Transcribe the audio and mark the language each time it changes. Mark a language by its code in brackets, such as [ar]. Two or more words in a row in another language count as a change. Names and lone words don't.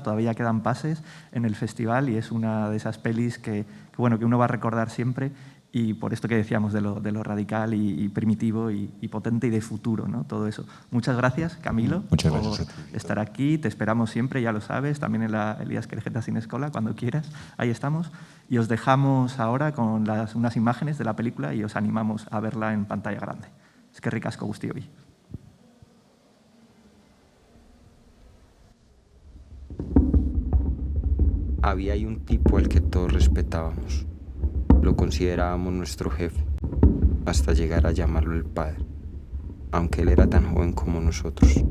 [es] Todavía quedan pases en el festival y es una de esas pelis que uno va a recordar siempre, y por esto que decíamos de lo radical y primitivo y potente y de futuro, ¿no? Todo eso. Muchas gracias, Camilo, Muchas gracias por estar aquí. Te esperamos siempre, ya lo sabes, también en la Elías Querejeta Sin Escola, cuando quieras. Ahí estamos. Y os dejamos ahora con unas imágenes de la película y os animamos a verla en pantalla grande. [eu] Eskerrik asko guztioi. [es] Había ahí un tipo al que todos respetábamos. Lo considerábamos nuestro jefe, hasta llegar a llamarlo el padre, aunque él era tan joven como nosotros.